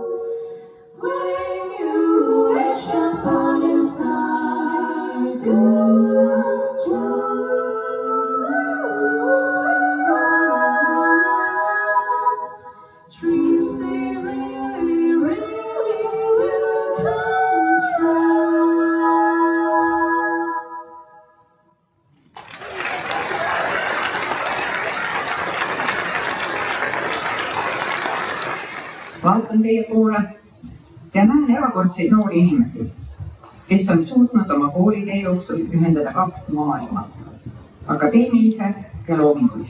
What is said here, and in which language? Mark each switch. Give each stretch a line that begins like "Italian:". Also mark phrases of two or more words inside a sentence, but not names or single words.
English: When you wish upon a star, dreams they really, really do come true.
Estonian: Vaatan teie poole ja näen erakordseid noori inimesi, kes on suutnud oma koolitee jooksul ühendada kaks maailma, akadeemilise ja loomingulise.